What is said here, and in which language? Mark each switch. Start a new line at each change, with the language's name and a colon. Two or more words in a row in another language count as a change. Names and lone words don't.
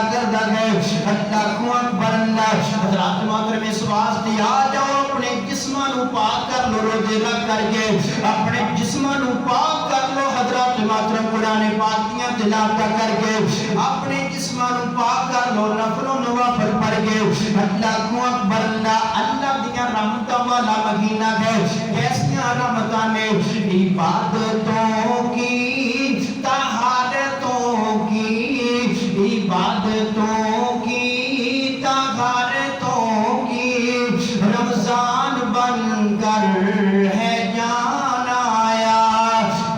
Punjabi: کرتا ہے
Arabic: اللہ اکبر
Punjabi: اللہ حضرات محترم اس واسطے آ جاؤ اپنے جسماں نو پاک کر لو روزے رکھ کر کے اپنے جسماں نو پاک کر لو حضرات محترم قرآن پاک دیاں تلاوت کر کے اپنے جسماں نو پاک کر لو نفل و نوافل پڑھ کے
Arabic: اللہ اکبر
Punjabi: اللہ اللہ دیاں رحمتاں والا مہینہ ہے کیسیاں رحمتاں نے
Urdu: عبادتوں کی طہارتوں کی عبادتوں کی طہارتوں کی رمضان بن کر ہے جان آیا